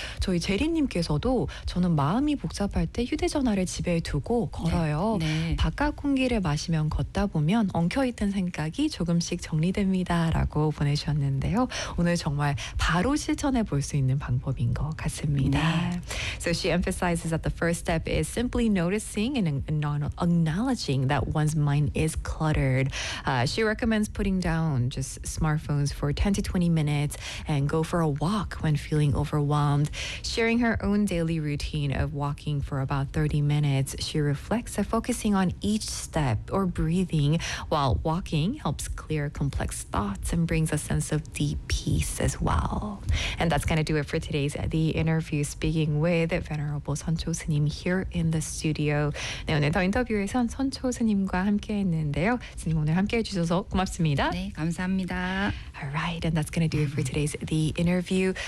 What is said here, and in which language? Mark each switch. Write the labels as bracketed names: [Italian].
[Korean] 저희 제리님께서도 저는 마음이 복잡할 때 휴대전화를 집에 두고 걸어요. 네. 네. 바깥 공기를 마시면 걷다 보면 엉켜있던 생각이 조금씩 정리됩니다. 라고 보내주셨는데요. 오늘 정말 바로 실천해 볼 수 있는 방법인 것 같습니다. 네. [English] So she emphasizes that the first step is simply noticing and acknowledging that one's mind is cluttered. She recommends putting down just smartphones for 10 to 20 minutes and go for a walk when feeling overwhelmed. Sharing her own daily routine of walking for about 30 minutes, she reflects that focusing on each step or breathing while walking helps clear complex thoughts and brings a sense of deep peace as well. And that's going to do it for today's The Interview, speaking with Venerable 선초 스님 here in the studio. [Korean] 네, 오늘 더 인터뷰에선 선초 스님과 함께했는데요. 스님 오늘 함께해주셔서 고맙습니다. 네, 감사합니다. [English] Alright, and that's going to do it for today's The Interview.